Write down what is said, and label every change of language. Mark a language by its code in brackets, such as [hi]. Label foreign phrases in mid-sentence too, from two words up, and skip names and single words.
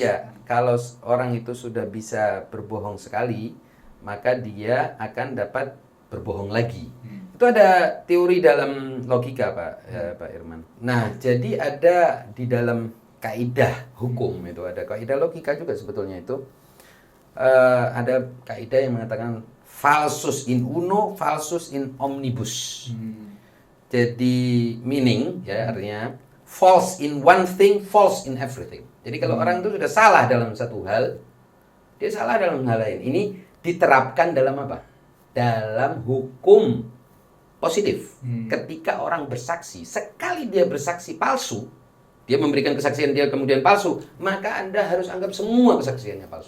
[id] Iya, kalau orang itu sudah bisa berbohong sekali, maka dia akan dapat berbohong lagi. Itu ada teori dalam logika, Pak Irman. Nah, jadi ada di dalam kaidah hukum itu ada kaidah logika juga sebetulnya itu. Ada kaidah yang mengatakan [la] falsus in uno, falsus in omnibus. [id] Jadi meaning ya artinya [en] false in one thing, false in everything. [id] Jadi kalau orang itu sudah salah dalam satu hal, dia salah dalam hal lain. Ini diterapkan dalam apa? Dalam hukum positif. Ketika orang bersaksi, sekali dia bersaksi palsu, dia memberikan kesaksian dia kemudian palsu, maka Anda harus anggap semua kesaksiannya palsu.